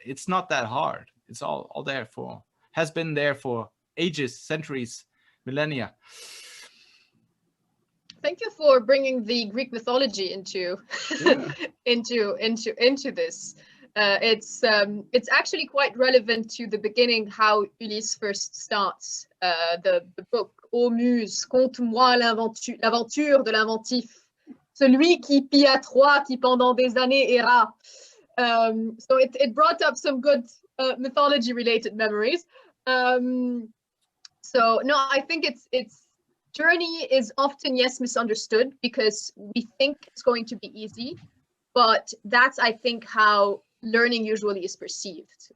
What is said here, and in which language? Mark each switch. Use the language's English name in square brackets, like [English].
[English] It's not that hard. It's all there has been there for ages, centuries, millennia. Thank you for bringing the Greek mythology into this. It's actually quite relevant to the beginning, how Ulysse first starts the book. [French] Ô muse, conte-moi l'aventure de l'inventif, celui qui pilla Troie, qui pendant des années erra. [English] So it brought up some good mythology-related memories. So no, I think it's journey is often, yes, misunderstood, because we think it's going to be easy, but that's, I think, how learning usually is perceived.